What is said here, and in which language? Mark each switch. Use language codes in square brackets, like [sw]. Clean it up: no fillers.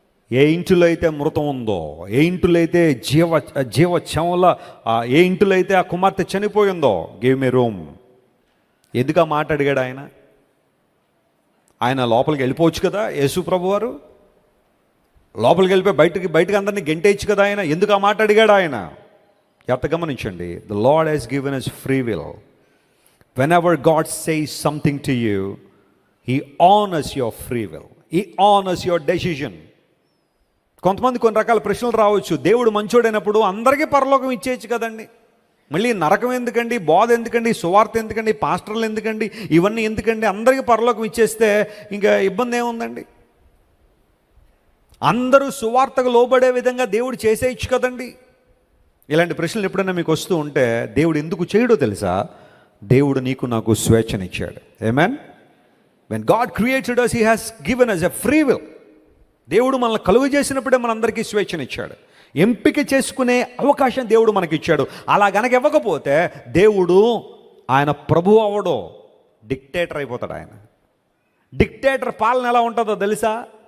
[te] ఏ ఇంటిలో అయితే మృతం ఉందో, ఏ ఇంటిలో అయితే జీవచమల, ఏ ఇంటిలో అయితే ఆ కుమార్తె చనిపోయిందో, [en] Give me room. [te] ఎందుకు ఆ మాట అడిగాడు ఆయన? ఆయన లోపలికి వెళ్ళిపోవచ్చు కదా యేసు ప్రభు వారు, లోపలికి వెళ్ళిపోయి బయటకు అందరినీ గెంటేయచ్చు కదా ఆయన. ఎందుకు ఆ మాట అడిగాడు ఆయన? ఎంత గమనించండి. [en] The lord has given us free will. Whenever God says something to you, He honors your free will. He honors your decision. [te] కొంతమంది కొన్ని రకాల ప్రశ్నలు రావచ్చు. దేవుడు మంచోడైనప్పుడు అందరికీ పరలోకం ఇచ్చేయచ్చు కదండి, మళ్ళీ నరకం ఎందుకండి, బోధ ఎందుకండి, సువార్త ఎందుకండి, పాస్టర్లు ఎందుకండి, ఇవన్నీ ఎందుకండి, అందరికీ పరలోకం ఇచ్చేస్తే ఇంకా ఇబ్బంది ఏముందండి? అందరూ సువార్తకు లోబడే విధంగా దేవుడు చేసేయచ్చు కదండి. ఇలాంటి ప్రశ్నలు ఎప్పుడైనా మీకు వస్తూ ఉంటే దేవుడు ఎందుకు చేయడో తెలుసా? దేవుడు నీకు నాకు స్వేచ్ఛనిచ్చాడు. ఆమేన్. [en] When God created us, he has given us a free will. [te] దేవుడు మనల్ని కలుగు చేసినప్పుడే మనందరికీ స్వేచ్ఛనిచ్చాడు. ఎంపిక చేసుకునే అవకాశం దేవుడు మనకిచ్చాడు. అలా గనక ఇవ్వకపోతే దేవుడు ఆయన ప్రభువు అవడో, డిక్టేటర్ అయిపోతాడు. ఆయన డిక్టేటర్ పాలన ఎలా ఉంటుందో తెలుసా?